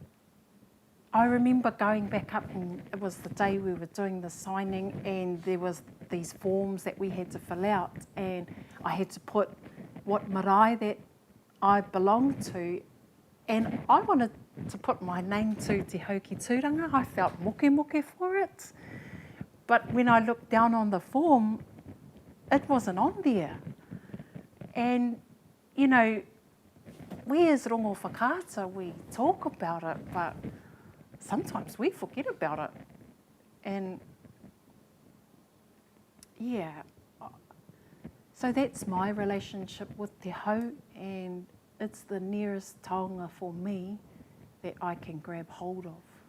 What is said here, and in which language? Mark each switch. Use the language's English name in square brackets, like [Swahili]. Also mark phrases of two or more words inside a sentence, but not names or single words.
[English] I remember going back up, and it was the day we were doing the signing, and there was these forms that we had to fill out, and I had to put what marae that I belonged to, and I wanted to put my name to Te Hau ki Tūranga. I felt moke for it. But when I looked down on the form, it wasn't on there. And, we as [Māori] rongo whakaata, [English] we talk about it, but sometimes we forget about it. And, yeah, so that's my relationship with Te Hau, and it's the nearest taonga for me that I can grab hold of.